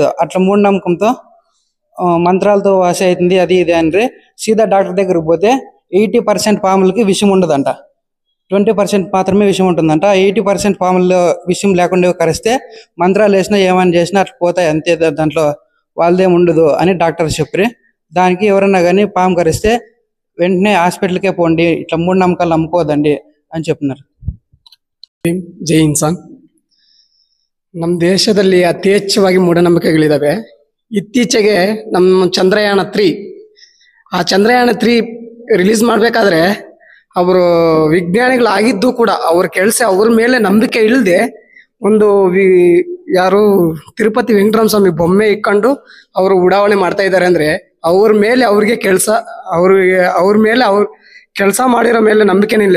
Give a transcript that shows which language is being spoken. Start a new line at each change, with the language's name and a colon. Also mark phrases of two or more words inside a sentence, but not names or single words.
Telugu: అట్లా మూఢనమ్మకంతో మంత్రాలతో వాసి అవుతుంది అది ఇది అంటే సీదా డాక్టర్ దగ్గరికి పోతే 80% పాములకి విషం ఉండదంట, 20% మాత్రమే విషం ఉంటుందంట. 80% పాముల్లో విషం లేకుండా కరిస్తే మంత్రాలు వేసినా ఏమైనా చేసినా అట్లా పోతాయి అంతే, దాంట్లో వాళ్ళదేం ఉండదు అని డాక్టర్ చెప్పి, దానికి ఎవరన్నా కానీ పాము కరిస్తే వెంటనే హాస్పిటల్కే పోండి, ఇట్లా మూఢనమ్మకాలు నమ్ముకోదండి అని చెప్తున్నారు.
Kannada: ಜೈ ಇನ್ಸಾನ್. ನಮ್ಮ ದೇಶದಲ್ಲಿ ಅತಿ ಹೆಚ್ಚವಾಗಿ ಮೂಢನಂಬಿಕೆಗಳಿದಾವೆ. ಇತ್ತೀಚೆಗೆ ನಮ್ಮ ಚಂದ್ರಯಾನ 3 ರಿಲೀಸ್ ಮಾಡಬೇಕಾದ್ರೆ ಅವರು ವಿಜ್ಞಾನಿಗಳಾಗಿದ್ದು ಕೂಡ ಅವ್ರ ಕೆಲಸ ಅವ್ರ ಮೇಲೆ ನಂಬಿಕೆ ಇಲ್ಲದೆ ಒಂದು ಯಾರು ತಿರುಪತಿ ವೆಂಕಟರಾಮ ಸ್ವಾಮಿ ಬೊಮ್ಮೆ ಇಟ್ಕೊಂಡು ಅವರು ಉಡಾವಣೆ ಮಾಡ್ತಾ ಇದ್ದಾರೆ ಅಂದ್ರೆ ಅವ್ರ ಮೇಲೆ ಅವ್ರಿಗೆ ಅವ್ರ ಮೇಲೆ ಕೆಲಸ ಮಾಡಿರೋ ಮೇಲೆ ನಂಬಿಕೆನೇ ಇಲ್ಲ.